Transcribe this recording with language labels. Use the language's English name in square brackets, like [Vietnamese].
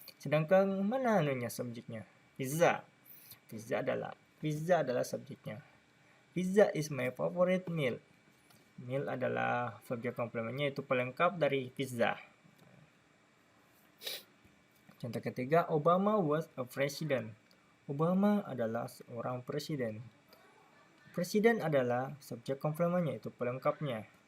[Indonesian] Sedangkan mana anunya subjeknya? Pizza adalah subjeknya. [English] Pizza is my favorite meal. [Indonesian] Meal adalah subjek komplementnya, itu pelengkap dari pizza. Contoh ketiga, [English] Obama was a president. [Indonesian] Obama adalah seorang presiden. Presiden adalah subjek komplementnya, itu pelengkapnya.